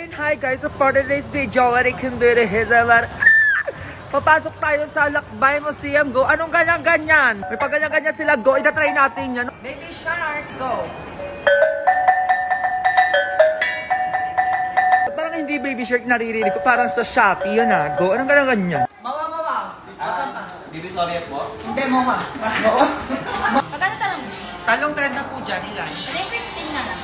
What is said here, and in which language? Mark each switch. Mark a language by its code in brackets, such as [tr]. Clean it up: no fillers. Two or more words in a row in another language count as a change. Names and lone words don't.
[en] Hi guys, so for today's video, what I can do is [tl] papasok tayo sa Lakbay Museum. [en] Go! [tl] Anong ganyan-ganyan? May pag ganyan-ganyan sila. Go! Ida-try natin yan. Baby Shark! Go! Parang hindi Baby Shark naririnig ko. Parang sa Shopee yun ah. Go! Anong ganyan-ganyan? Mawa! Asan pa? Divisoria po? Hindi, Mawa. Magkano tanong mo? Talong trend na po dyan. Ilan? May 15 na lang.